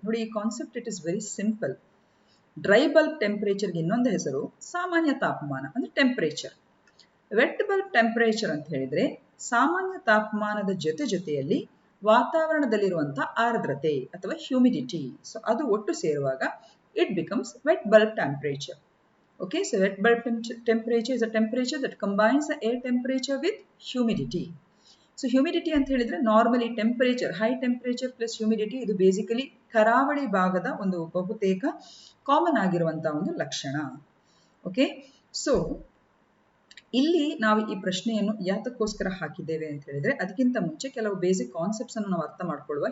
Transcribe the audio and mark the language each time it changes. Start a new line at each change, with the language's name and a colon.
Kannada: ನೋಡಿ, ಈ concept
English: It is very simple.
Kannada: Dry bulb ಟೆಂಪರೇಚರ್ಗೆ ಇನ್ನೊಂದು ಹೆಸರು ಸಾಮಾನ್ಯ ತಾಪಮಾನ ಅಂದ್ರೆ ಟೆಂಪರೇಚರ್. ವೆಟ್ ಬಲ್ಬ್ ಟೆಂಪರೇಚರ್ ಅಂತ ಹೇಳಿದ್ರೆ ಸಾಮಾನ್ಯ ತಾಪಮಾನದ ಜೊತೆಯಲ್ಲಿ ವಾತಾವರಣದಲ್ಲಿರುವಂತಹ ಆರ್ದ್ರತೆ ಅಥವಾ ಹ್ಯೂಮಿಡಿಟಿ, ಸೊ ಅದು ಒಟ್ಟು ಸೇರುವಾಗ
English: it becomes wet bulb temperature. Okay, so wet bulb temperature is a temperature that combines the air temperature with humidity.
Kannada: So humidity ಅಂತ ಹೇಳಿದ್ರೆ normally temperature, high temperature plus humidity, ಇದು ಬೇಸಿಕಲಿ ಕರಾವಳಿ ಭಾಗದ ಒಂದು ಬಹುತೇಕ common ಆಗಿರುವಂತಹ ಒಂದು ಲಕ್ಷಣ. ಓಕೆ, ಸೊ ಇಲ್ಲಿ ನಾವು ಈ ಪ್ರಶ್ನೆಯನ್ನು ಯಾತಕ್ಕೋಸ್ಕರ ಹಾಕಿದ್ದೇವೆ ಅಂತ ಹೇಳಿದ್ರೆ ಅದಕ್ಕಿಂತ ಮುಂಚೆ ಕೆಲವು ಬೇಸಿಕ್ ಕಾನ್ಸೆಪ್ಟ್ಸ್ ಅನ್ನು ನಾವು ಅರ್ಥ ಮಾಡ್ಕೊಳ್ಳುವ.